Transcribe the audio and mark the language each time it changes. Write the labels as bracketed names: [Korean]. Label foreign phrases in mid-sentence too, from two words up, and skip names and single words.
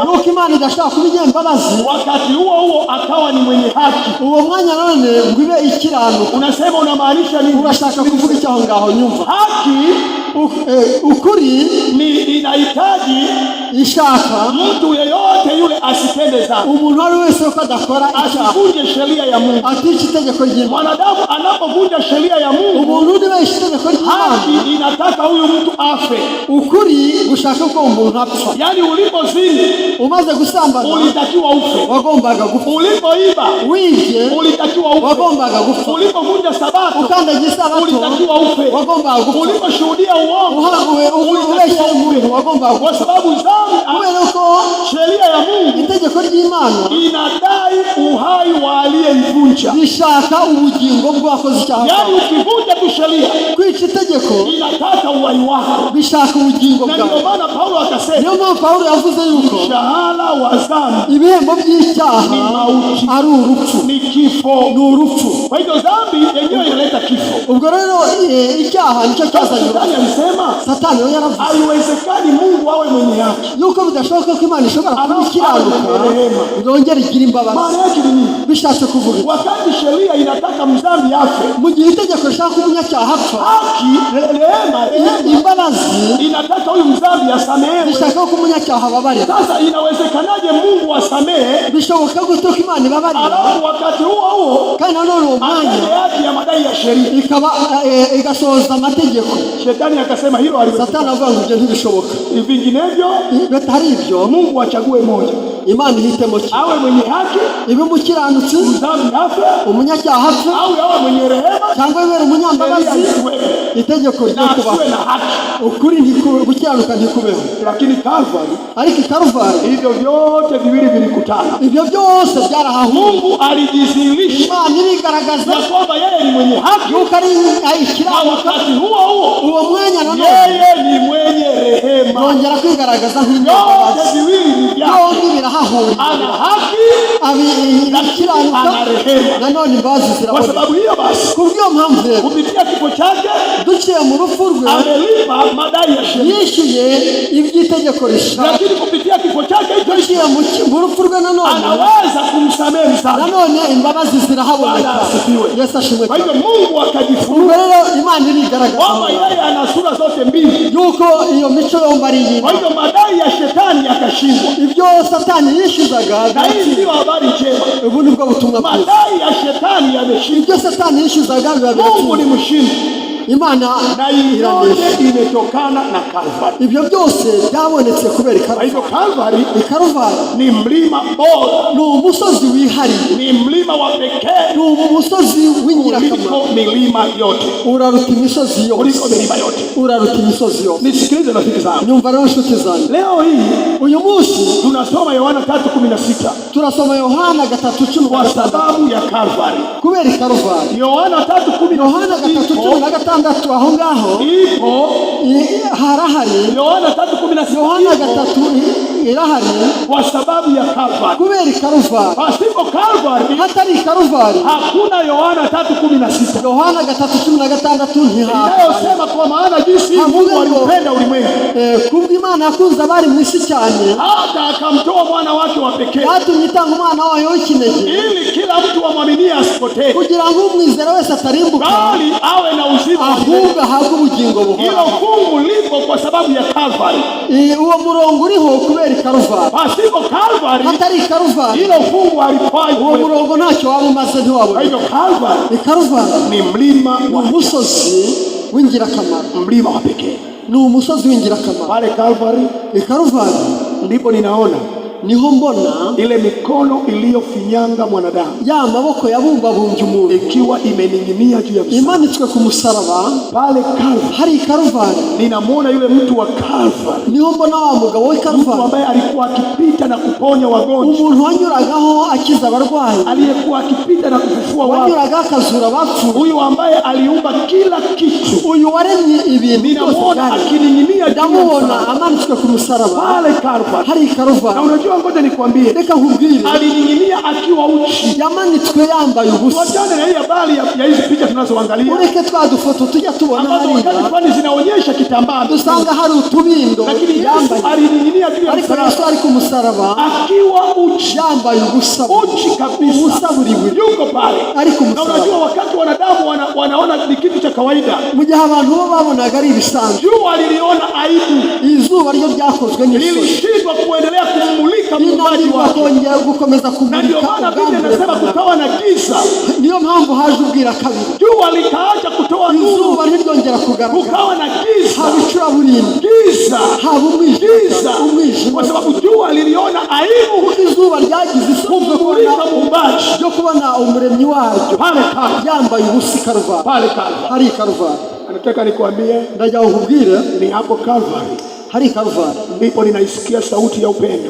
[Kinyarwanda] nuko Imana idashaka kuba imbabazi, [Swahili] wakati huo akawa ni mwenye haki. [Kinyarwanda] Uwo mwanya none ngwibe ikiranuka. [Swahili] Unasema unamaanisha nini? [Kinyarwanda] Urashaka kuvuga icyo aho ngaho nyumva. [Swahili] Haki [Kinyarwanda] ukuri [Swahili] ni inahitaji [Kinyarwanda] ishaka [Swahili] mtu yeyote yule asitende dhambi. [Kinyarwanda] Umuntu wari wese uko adakora icyaha, [Swahili] asivunje sheria ya Mungu. [Kinyarwanda] atica itegeko ry'Imana. [Swahili] Mwanadamu anapovunja sheria ya Mungu, [Kinyarwanda] umuntu uri wese itegeko ry'Imana, [Swahili] haki inataka huyu mtu afe. [Kinyarwanda] Ukuri gushaka ko umuntu apfa. [Swahili] Yani ulipozini, [Kinyarwanda] umaze gusambana, [Swahili] ulitakiwa ufe. [Kinyarwanda] Wagombaga gupfa. [Swahili] Ulipoiba, [Kinyarwanda] wije, [Swahili] ulitakiwa ufe. [Kinyarwanda] Wagombaga gupfa. [Swahili] Ulipovunja sabato, [Kinyarwanda] ukandagiye sabato, [Swahili] ulitakiwa ufe. [Kinyarwanda] Wagombaga gupfa. [Swahili] Uliposhuhudia uongo, ulitakiwa ufe. [Kinyarwanda] Wagombaga gupfa. [Swahili] Kwa sababu dhambi, [Kinyarwanda] kubera ko [Swahili] sheria ya Mungu, [Kinyarwanda] itegeko ry'Imana, [Swahili] inadai uhai wa aliyeivunja. [Kinyarwanda] Bishaka ubugingo bw'abakoze icyaha. [Swahili] Yani ukivunja tu sheria, [Kinyarwanda] kwica itegeko, [Swahili] inataka uhai wako. [Kinyarwanda] Bishaka ubugingo bwawe. [Swahili] Na ndio maana Paulo akasema, [Kinyarwanda] niyo mpamvu Paulo yavuze yuko [Swahili] mshahara wa dhambi, [Kinyarwanda] ibihembo by'icyaha [Swahili] ni mauti, [Kinyarwanda] ari urupfu, [Swahili] ni kifo, [Kinyarwanda] ni urupfu. [Swahili] Kwa hiyo dhambi yenyewe inaleta kifo. [Kinyarwanda] Ubwo rero icyaha nicyo cyazanye urupfu. Satani yo yaravuze, [Swahili] haiwezekani Mungu awe mwenye haki, [Kinyarwanda] yuko bidashoboka ko Imana ishobora kubikiranuka ngongera igira imbabazi. [Swahili] Maana yake ni nini? [Kinyarwanda] Bishatse kuvuga [Swahili] wakati sheria inataka mdhambi afe, [Kinyarwanda] mu gihe itegeko rishaka ko umunyacyaha apfa, [Swahili] haki, rehema, [Kinyarwanda] imbabazi [Swahili] inataka huyu mdhambi asamehewe. [Kinyarwanda] bishaka ko umunyacyaha ababarira. [Swahili] Sasa inawezekanaje Mungu asamehe? [Kinyarwanda] Bishoboka gute ko Imana ibabarira, [Swahili] alafu wakati huo [Kinyarwanda] kandi nanone uwo mwanya [Swahili] haki ya madai ya sheria [Kinyarwanda] ikaba igasohoza amategeko? [Swahili] Shetani akasema hilo haliwezekani. [Kinyarwanda] Satani avuga ngo ibyo ntibishoboka, [Swahili] vinginevyo [Kinyarwanda] bitari ibyo [Swahili] Mungu achague moja, [Kinyarwanda] Imana ihitemo ki, [Swahili] awe mwenye haki, [Kinyarwanda] ibe umukiranutsi, [Swahili] mdhambi afe, [Kinyarwanda] umunyacyaha apfe, [Swahili] au awe mwenye rehema, [Kinyarwanda] cyangwa ibere umunyambabazi, itegeko ryo kuba [Swahili] na haki. [Kinyarwanda] ukuri gukiranuka ntikubeho. [Swahili] Lakini Calvary, [Kinyarwanda] ariko Calvary, [Swahili] hivyo vyote viwili vilikutana. [Kinyarwanda] Ibyo byose byarahahuye. [Swahili] Mungu alijidhihirisha, [Kinyarwanda] Imana irigaragaza [Swahili] kwamba yeye ni mwenye haki, [Kinyarwanda] yuko ari ikiranuka. [Swahili] wakati huo [Kinyarwanda] uwo mwanya nanone [Swahili] yeye ni mwenye rehema. [Kinyarwanda] yongera kwigaragaza [Swahili] Vyote [Kinyarwanda] nk'imbabazi. [Swahili] viwili ni vyake. [Kinyarwanda] Byombi birahahuye, [Swahili] Ana haki, [Kinyarwanda] ikiranuka [Swahili] ana rehema. [Kinyarwanda] nanone imbabazi [Swahili] Kwa [Kinyarwanda] ziraboneka. [Swahili] sababu hiyo basi, [Kinyarwanda] Kubw'iyo mpamvu rero [Swahili] kupitia kifo chake [Kinyarwanda] duciye mu rupfu rwe [Swahili] amelipa madai ya sheria, [Kinyarwanda] yishyuye iby'itegeko rishaka. [Swahili] lakini kupitia kifo chake [Kinyarwanda] duciye mu rupfu rwe nanone [Swahili] anaweza kumsamehe msamaha. [Kinyarwanda] nanone imbabazi zirahaboneka. [Swahili] Yesu ashimwe. Kwa hivyo Mungu akajifunua [Kinyarwanda] ubwo rero Imana irigaragaza [Swahili] kwamba yeye ana sura zote mbili, [Kinyarwanda] yuko iyo mico yombi ari iyindi. [Swahili] kwa hivyo madai ya shetani yakashindwa. [Kinyarwanda] Ibyo Satani yishyuzaga, [Swahili] Na hii ndio habari njema, [Kinyarwanda] ubu nibwo butumwa bwiza. [Swahili] madai ya shetani yameshindwa. [Kinyarwanda] Ibyo Satani yishyuzaga biba [Swahili] Mungu ni [Kinyarwanda] biratsinda. [Swahili] mshindi, [Kinyarwanda] Imana [Swahili] na hii [Kinyarwanda] iranesha. [Swahili] yote imetokana na Calvary. [Kinyarwanda] Ibyo byose byabonetse kubera [Swahili] Kwa hivyo [Kinyarwanda] Calvary. [Swahili] Calvary Ni ni mlima bora, [Kinyarwanda] ni umusozi wihariye, [Swahili] ni mlima wa pekee [Kinyarwanda] ni umusozi w'ingirakamaro, [Swahili] kuliko milima yote, [Kinyarwanda] uraruta imisozi [Swahili] kuliko [Kinyarwanda] yose, [Swahili] milima yote. [Kinyarwanda] uraruta imisozi yose. [Swahili] Nisikilize rafiki zangu, [Kinyarwanda] Nyumva rero nshuti zanjye, [Swahili] leo hii [Kinyarwanda] uyu munsi [Swahili] tunasoma Yohana 3:16 [Kinyarwanda] turasoma Yohana 3:16 [Swahili] kwa sababu ya Calvary. [Kinyarwanda] kubera Calvary. [Swahili] Yohana 3:16 [Kinyarwanda] Yohana 3:16 aho ngaho [Swahili] ipo. [Kinyarwanda] harahari. [Swahili] Yohana 3:16 [Kinyarwanda] Yohana 3 irahari [Swahili] kwa sababu ya Calvary. [Kinyarwanda] kubera Calvary. [Swahili] Pasipo Calvary [Kinyarwanda] Hatari Calvary [Swahili] hakuna Yohana 3:16 [Kinyarwanda] Yohana 3:16 ntihari. [Swahili] inayosema kwa maana jinsi Mungu alipenda ulimwengu [Kinyarwanda] kubw'Imana yakunze abari mu isi cyane [Swahili] hata akamtoa mwana wake wa pekee, [Kinyarwanda] yatumye itanga umwana wayo w'ikinege, [Swahili] ili kila mtu amwaminie asipotee, [Kinyarwanda] kugira ngo umwizera wese atarimbuka, [Swahili] bali awe na uzima wa milele. [Kinyarwanda] ahubwo ahabwe ubugingo [Swahili] Hilo [Kinyarwanda] buhoraho. [Swahili] fungu lipo kwa sababu ya Calvary. [Kinyarwanda] Uwo murongo uriho kubera Calvary. [Swahili] Pasipo Calvary [Kinyarwanda] Hatari Calvary, [Swahili] hilo fungu halifai. [Kinyarwanda] uwo murongo ntacyo waba umaze, [Swahili] Kwa [Kinyarwanda] ntiwabona. [Swahili] hivyo Calvary [Kinyarwanda] Calvary [Swahili] ni mlima [Kinyarwanda] ni [Swahili] wa [Kinyarwanda] umusozi w'ingirakamaro, [Swahili] mlima wa pekee. [Kinyarwanda] ni umusozi w'ingirakamaro. [Swahili] Pale Calvary [Kinyarwanda] Calvary [Swahili] ndipo ninaona [Kinyarwanda] niho mbona [Swahili] ile mikono iliyofinyanga mwanadamu, [Kinyarwanda] ya maboko yabumbabumbye umuntu, [Swahili] ikiwa imening'inia juu ya msalaba, [Kinyarwanda] imanitswe ku musaraba [Swahili] pale Kalvari. [Kinyarwanda] hari Kalvari. [Swahili] Ninamwona yule mtu wa Kalvari, [Kinyarwanda] niho mbona wa mugabo wa Kalvari, [Swahili] ambaye alikuwa akipita na kuponya wagonjwa, [Kinyarwanda] umuntu wanyuragaho akiza abarwayi, [Swahili] aliyekuwa akipita na kufufua wafu, [Kinyarwanda] wanyuraga akazura bapfu, [Swahili] huyu ambaye aliumba kila kitu, [Kinyarwanda] uyu waremye ibintu byose. [Swahili] Ninamwona akining'inia, [Kinyarwanda] ndamubona amanitswe ku musaraba [Swahili] pale Kalvari, [Kinyarwanda] hari Kalvari. [Swahili] Na unajua, ngoja nikwambie, [Kinyarwanda] reka nkubwire, [Swahili] alining'inia akiwa uchi. [Kinyarwanda] yamanitswe yambaye ubusa. [Swahili] Wajane na hii habari ya hizi picha tunazoangalia, [Kinyarwanda] ureke twadufoto tujya tubona [Swahili] ambazo wakati fulani zinaonyesha kitambaa, [Kinyarwanda] dusanga hari utubindo [Swahili] lakini [Kinyarwanda] yambaye, [Swahili] alining'inia juu ya [Kinyarwanda] ariko [Swahili] msalaba [Kinyarwanda] Yesu ari ku musaraba [Swahili] akiwa uchi, [Kinyarwanda] yambaye ubusa, [Swahili] uchi kabisa, [Kinyarwanda] ubusa buri [Swahili] yuko pale [Kinyarwanda] ari ku [Swahili] na [Kinyarwanda] musaraba. [Swahili] unajua, wakati wanadamu wanaona ni kitu cha kawaida, [Kinyarwanda] mu gihe abantu bo babonaga ari ibisanzwe, [Swahili] jua liliona aibu, [Kinyarwanda] izuba ryo ryakozwe n'isoni, [Swahili] lilishindwa kuendelea kumulika muumbaji wake, [Kinyarwanda] kongera gukomeza [Swahili] na ndio [Kinyarwanda] kumurika [Swahili] maana Biblia inasema kukawa na giza. [Kinyarwanda] niyo mpamvu haje ubwira kabiri, [Swahili] Jua likaacha kutoa nuru, [Kinyarwanda] izuba ntiryongera kugaragara, [Swahili] kukawa na giza, [Kinyarwanda] haba icuraburindi, [Swahili] giza, [Kinyarwanda] haba umwijima, [Swahili] kwa sababu jua liliona aibu [Kinyarwanda] kuko izuba ryagize isoni [Swahili] kumulika muumbaji [Kinyarwanda] ryo kubona umuremyi waryo [Swahili] pale Kalvari, [Kinyarwanda] yambaye ubusa. Kalvari, [Swahili] pale Kalvari. [Kinyarwanda] hari Kalvari. [Swahili] Anataka nikwambie, [Kinyarwanda] ndagira ngo nkubwire, [Swahili] ni hapo Kalvari [Kinyarwanda] hari Kalvari [Swahili] ndipo ninaisikia sauti ya upendo